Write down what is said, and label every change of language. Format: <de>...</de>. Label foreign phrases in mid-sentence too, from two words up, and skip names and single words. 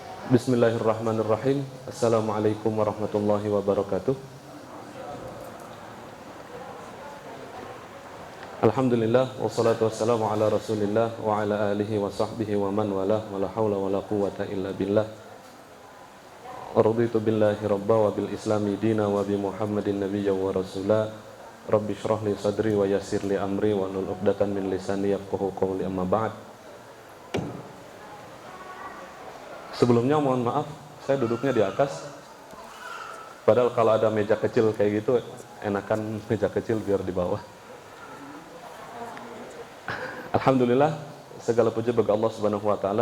<ar>بسم الله الرحمن الرحيم. السلام عليكم ورحمة الله وبركاته. الحمد لله والصلاة والسلام على رسول الله وعلى آله وصحبه ومن والاه ولا حول ولا قوة إلا بالله. رضيت بالله ربا وبالإسلام دينا وبمحمد نبيا ورسولا. رب اشرح لي صدري ويسر لي أمري واحلل عقدة من لساني يفقهوا قولي، أما بعد.</ar> <id>Sebelumnya mohon maaf, saya duduknya di atas. Padahal kalau ada meja kecil kayak gitu, enakan meja kecil biar di bawah. Alhamdulillah, segala puji bagi Allah</id> <ar>سبحانه وتعالى.</ar>